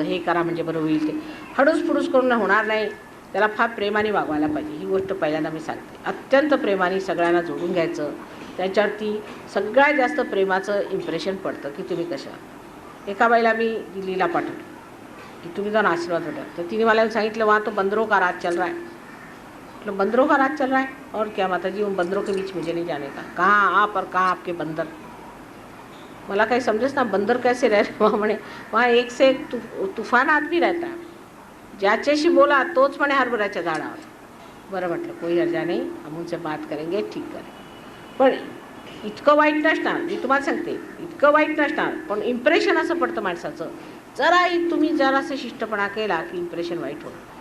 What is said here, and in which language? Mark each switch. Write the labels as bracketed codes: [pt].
[mr] हे करा म्हणजे बरं होईल. ते हडूस फुडूस करून होणार नाही. त्याला फार प्रेमाने वागवायला पाहिजे. ही गोष्ट पहिल्यांदा मी सांगते. अत्यंत प्रेमाने सगळ्यांना जोडून घ्यायचं. त्याच्यावरती सगळ्यात जास्त प्रेमाचं इम्प्रेशन पडतं की तुम्ही कशा. एका बाईला मी दिल्लीला पाठवलं की तुम्ही जाऊन आशीर्वाद भेटा. तर तिने मला सांगितलं [hi] वहाँ तो बंदरों का राज चल रहा है. मतलब बंदरों का राज चल रहा है और क्या माताजी, उन बंदरों के बीच मुझे नहीं जाने का. कहाँ आप और कहाँ आपके बंदर. [mr] मला काही समजेच ना, [hi] बंदर कैसे रह रहे. वहाँ [mr] म्हणे [hi] वहाँ एक से एक तूफान आदमी रहता है. [mr] ज्याच्याशी बोला तोच म्हणे हरभऱ्याच्या झाडावर. बरं म्हटलं कोई हर्जा नाही, [hi] हम उनसे बात करेंगे, ठीक करेंगे. [mr] पण इतकं वाईट नसणार, मी तुम्हाला सांगते इतकं वाईट नसणार. पण इम्प्रेशन असं पडतं माणसाचं, जराही तुम्ही जरासं शिष्टपणा केला की इम्प्रेशन वाईट होतं.